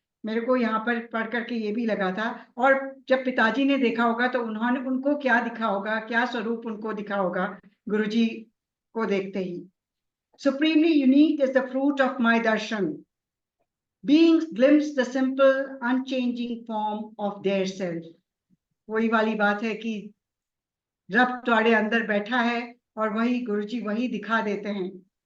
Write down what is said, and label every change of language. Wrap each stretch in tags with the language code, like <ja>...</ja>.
<hi>मेरे को यहाँ पर पढ़ करके ये भी लगा था, और जब पिताजी ने देखा होगा तो उन्होंने उनको क्या दिखा होगा, क्या स्वरूप उनको दिखा होगा गुरुजी को देखते ही।</hi> <en>Supremely unique is the fruit of my darshan. Beings glimpse the simple, unchanging form of their self.</en> <hi>वही वाली बात है कि रब तुम्हारे अंदर बैठा है और वही गुरुजी वही दिखा देते हैं।</hi>